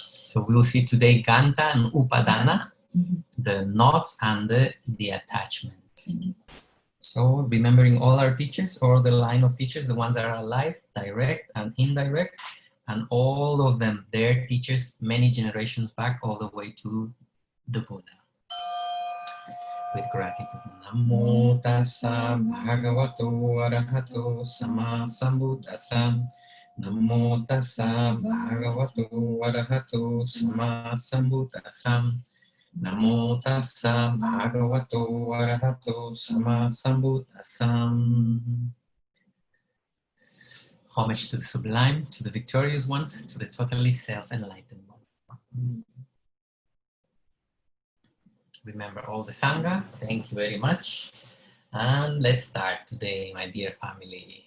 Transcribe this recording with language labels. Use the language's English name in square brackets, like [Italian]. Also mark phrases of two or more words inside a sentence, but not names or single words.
[English] So we will see today Gantha and Upādāna, the knots and the attachment. So remembering all our teachers, or the line of teachers, the ones that are alive, direct and indirect, and all of them, their teachers, many generations back, all the way to the Buddha. With gratitude. [Pali] Namo tassa bhagavato arahato sama sambuddhassa. Namo tassa bhagavato arahato sama sambuddhassa. Namo tassa bhagavato arahato sama sambuddhassa. [English] Homage to the sublime, to the victorious one, to the totally self-enlightened one. Remember all the Sangha. Thank you very much. And let's start today, my dear family.